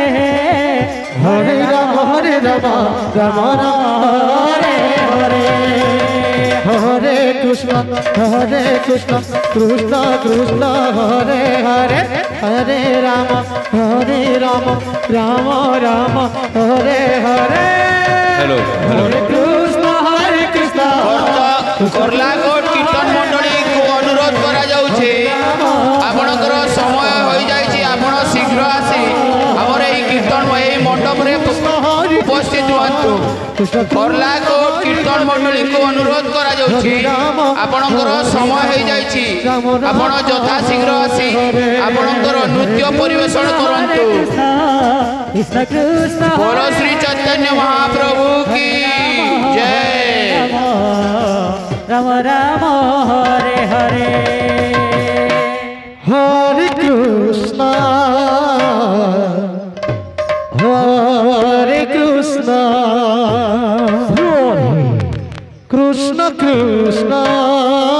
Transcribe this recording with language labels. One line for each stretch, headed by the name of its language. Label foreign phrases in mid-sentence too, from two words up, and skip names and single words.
Sanskrit: हरे राम राम हरे हरे हरे कृष्ण कृष्ण कृष्ण हरे हरे हरे राम राम हरे हरे हेलो हरे कृष्ण
Odia: କର୍ଲାକୋଟ କୀର୍ତ୍ତନ ମଣ୍ଡଳୀ କୁ ଅନୁରୋଧ କରା ଯାଉଛି ଆପଣଙ୍କର ସମୟ ହୋଇ ଯାଇଛି ଆପଣ ଶୀଘ୍ର ଆସି ଆମର ଏଇ କୀର୍ତ୍ତନ ଏଇ ମଣ୍ଡପ ରେ ଉପସ୍ଥିତ ହୁଅନ୍ତୁ କର୍ଲାକୋଟ କୀର୍ତ୍ତନ ମଣ୍ଡଳୀ କୁ ଅନୁରୋଧ କରା ଯାଉଛି ଆପଣଙ୍କର ସମୟ ହୋଇ ଯାଇଛି ଆପଣ ଯଥା ଶୀଘ୍ର ଆସି ଆପଣଙ୍କର ନୃତ୍ୟ ପରିବେଷଣ କରନ୍ତୁ
Sanskrit: कृष्ण कृष्ण
Hindi: बोलो श्री चैतन्य महाप्रभु की जय
Sanskrit: राम राम हरे हरे हरे कृष्ण कृष्ण कृष्ण